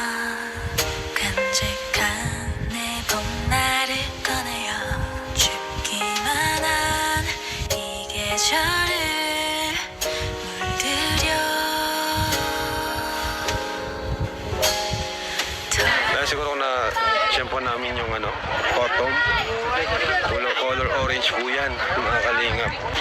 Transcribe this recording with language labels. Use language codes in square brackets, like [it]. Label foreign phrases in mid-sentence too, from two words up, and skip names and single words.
[ko] 간직한 내 봄날을 꺼내요 춥기만 한 이 계절을 물들여 [tl] Dahil siguro na shampoo namin yung ano, cotton. Color orange po yan, mga kalingap.